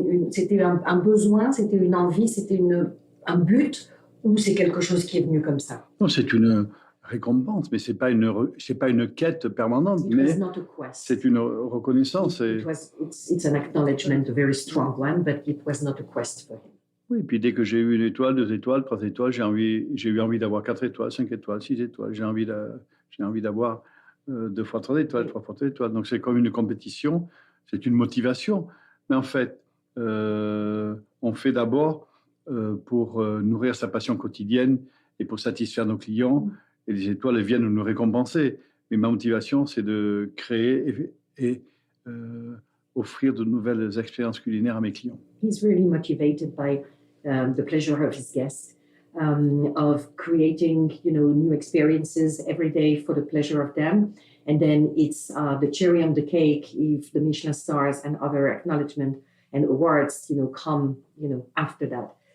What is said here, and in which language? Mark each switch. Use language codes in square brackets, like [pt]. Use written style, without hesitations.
[fr] C'était un besoin, c'était une envie, c'était un but, ou c'est quelque chose qui est venu comme ça? Non, c'est une récompense, mais c'est pas une quête permanente, mais c'est une reconnaissance. [en] It's an acknowledgement, a very strong one, but it was not a quest for him. [fr] Oui, puis dès que j'ai eu 1 étoile, 2 étoiles, 3 étoiles, j'ai eu envie d'avoir 4 étoiles, 5 étoiles, 6 étoiles. J'ai envie d'avoir 2 fois 3 étoiles, 3 fois 3 étoiles. Donc c'est comme une compétition, c'est une motivation. Mais en fait, on fait d'abord pour nourrir sa passion quotidienne et pour satisfaire nos clients. Et les étoiles viennent nous récompenser. Mais ma motivation, c'est de créer et offrir de nouvelles expériences culinaires à mes clients. [en] He's really motivated by the pleasure of his guests, of creating, you know, new experiences every day for the pleasure of them. And then it's the cherry on the cake if the Michelin stars and other acknowledgement and awards, you know, come, you know, after that.